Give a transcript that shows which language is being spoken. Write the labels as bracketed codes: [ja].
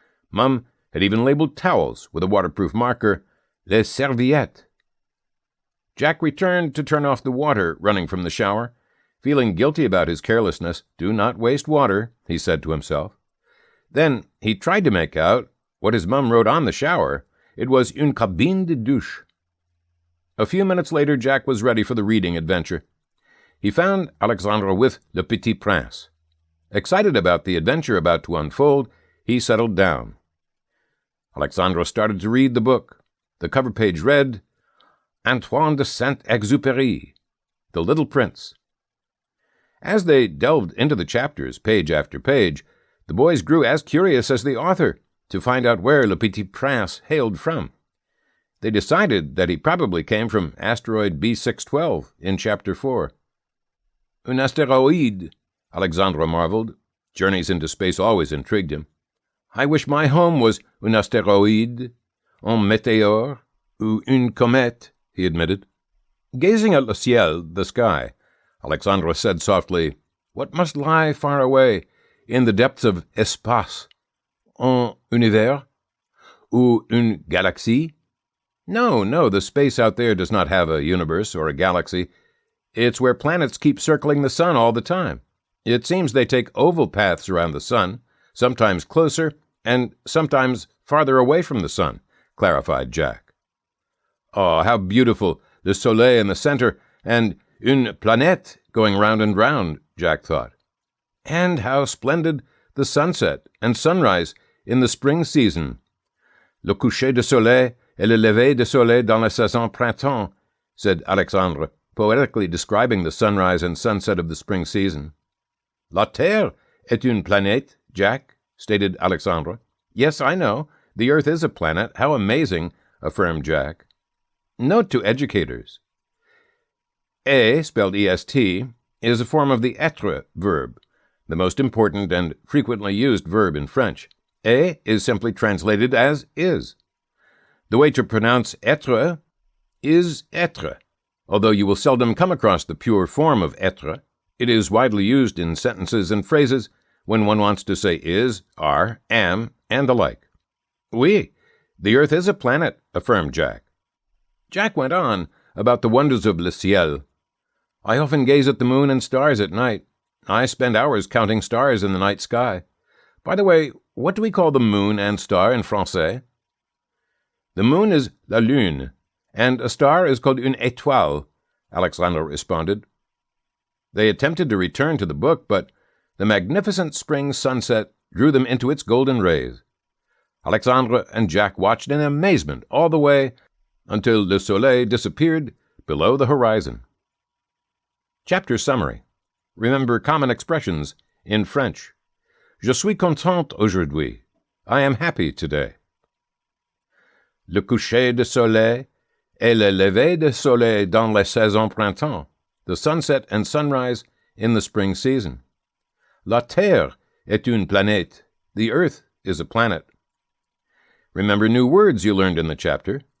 [en] Mum had even labeled towels with a waterproof marker, les serviettes. Jack returned to turn off the water running from the shower. Feeling guilty about his carelessness, do not waste water, he said to himself. Then he tried to make out what his mum wrote on the shower. It was [fr] une cabine de douche. [en] A few minutes later, Jack was ready for the reading adventure. He found Alexandre with Le Petit Prince. Excited about the adventure about to unfold, he settled down. Alexandre started to read the book. The cover page read, Antoine de Saint-Exupéry, The Little Prince. As they delved into the chapters, page after page, the boys grew as curious as the author to find out where Le Petit Prince hailed from. They decided that he probably came from asteroid B612 in Chapter 4. Un astéroïde, Alexandre marveled. Journeys into space always intrigued him. I wish my home was [fr] un astéroïde, un météore, ou une comète, [en] he admitted. Gazing at le ciel, the sky, Alexandre said softly, What must lie far away in the depths of espace? [fr] Un univers? Ou une galaxie? [en] No, the space out there does not have a universe or a galaxy. It's where planets keep circling the sun all the time. It seems they take oval paths around the sun, sometimes closer and sometimes farther away from the sun, clarified Jack. Oh, how beautiful, the soleil in the center, and une planète going round and round, Jack thought. And how splendid the sunset and sunrise in the spring season. [fr] Le coucher de soleil et le lever de soleil dans la saison printemps, [en] said Alexandre, poetically describing the sunrise and sunset of the spring season. [fr] La Terre est une planète, Jack, [en] stated Alexandre. Yes, I know. The Earth is a planet. How amazing, affirmed Jack. Note to educators. Et, spelled E-S-T, is a form of the être verb, the most important and frequently used verb in French. Et is simply translated as is. The way to pronounce être is être. Although you will seldom come across the pure form of être, it is widely used in sentences and phrases when one wants to say is, are, am, and the like. Oui, the Earth is a planet, affirmed Jack. Jack went on about the wonders of le ciel. I often gaze at the moon and stars at night. I spend hours counting stars in the night sky. By the way, what do we call the moon and star in Francais? The moon is la lune, and a star is called une étoile, Alexandre responded. They attempted to return to the book, but the magnificent spring sunset drew them into its golden rays. Alexandre and Jack watched in amazement all the way until le soleil disappeared below the horizon. Chapter Summary. Remember common expressions in French. [fr] Je suis content aujourd'hui. [en] I am happy today. [fr] Le coucher de soleil et le lever de soleil dans la saison printemps. [en] The sunset and sunrise in the spring season. [fr] La Terre est une planète. [en] The Earth is a planet. Remember new words you learned in the chapter.